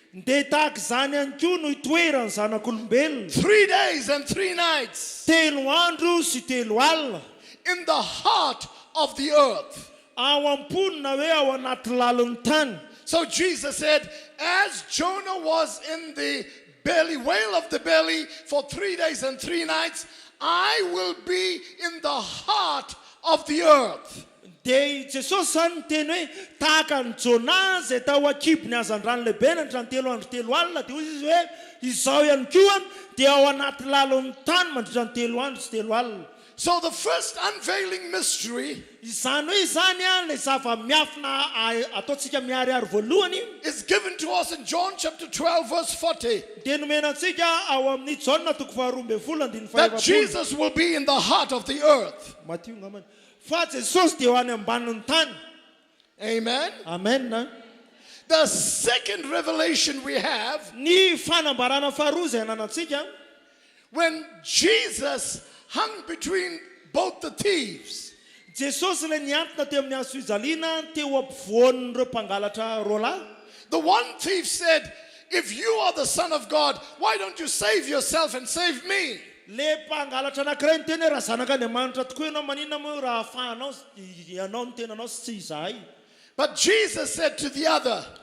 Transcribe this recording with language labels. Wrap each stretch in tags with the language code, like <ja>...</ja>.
<mg>dia tahaka izany ihany koa no itoeran'ny zanak'olombelona</mg> <en>3 days and 3 nights</en> <mg>telo andro sy telo alina</mg> <en>in the heart of the earth.</en> <mg>ao am-ponina hoe ao anaty lalon'ny tany.</mg> <en>So Jesus said, as Jonah was in the whale of the belly for 3 days and 3 nights, I will be in the heart of the earth.</en> <mg>Dia Jesosy zany miteny hoe tahaka ny Jona izay tao akibony hazan-drano lehibe nandritra ny telo andro telo alina, dia hoy izy hoe izaho ihany koa dia ao anaty lalon'ny tany mandritra ny telo andro sy telo alina.</mg> <en>So the first unveiling mystery</en> <mg>izany hoe izany a le zava-miafina ataontsika miariary voalohany</mg> <en>is given to us in John chapter 12 verse 40.</en> <mg>dia nomenantsika ao amin'ny Jaona toko 12</mg> <en>That Jesus will be in the heart of the earth.</en> <mg>Matio ngamany fa Jesosy dia ho any ambanin'ny tany.</mg> <en>Amen.</en> <mg>Amen.</mg> <en>The second revelation we have,</en> <mg>Ny fanambarana faharoa izay ananantsika</mg> <en>when Jesus hung between both the thieves,</en> <mg>Jesosy le niantona teo amin'ny hazo fijaliana teo ampovoan'ireo mpangalatra roa lahy.</mg> <en>the one thief said, if you are the Son of God, why don't you save yourself and save me?</en> <mg>Le mpangalatra anankiray niteny hoe raha zanak'Andriamanitra tokoa ianao maninona moa raha ahafahanao ianao ny tenanao sy tsy izahay.</mg> <en>But Jesus said to the other,</en>